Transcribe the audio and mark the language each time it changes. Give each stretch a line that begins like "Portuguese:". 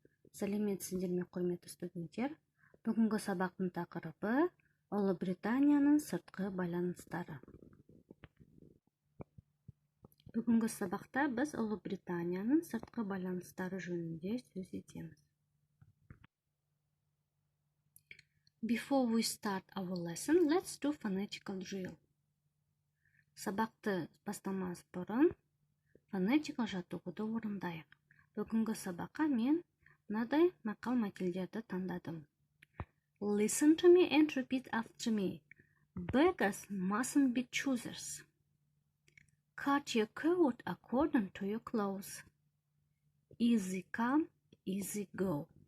Kazakh: Сәлеметсіздер ме, құрметті студенттер? Бүгінгі сабақтың тақырыбы Ұлыбританияның сыртқы байланыстары. Бүгінгі сабақта біз Ұлыбританияның сыртқы байланыстары жөнінде сөз етеміз.
English: Before we start our lesson, let's do phonetical drill.
Kazakh: Сабақты бастамас бұрын фонетикалық жаттығуды орындайық. Бүгінгі сабаққа мен мынадай мақал-мәтелдерді таңдадым.
English: Listen to me and repeat after me. Beggars mustn't be choosers. Cut your coat according to your clothes. Easy come, easy go.